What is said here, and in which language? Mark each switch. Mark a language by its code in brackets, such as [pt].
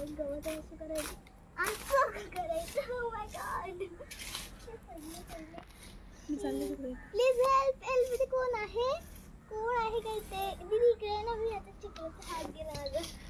[mr] गवत असं करायचं असं करायचं. [en] Oh my God please help help. [mr] इथे कोण आहे, कोण आहे काय ते. दीदी इकडे ना. मी आता चिखलाचा हात गेला माझा.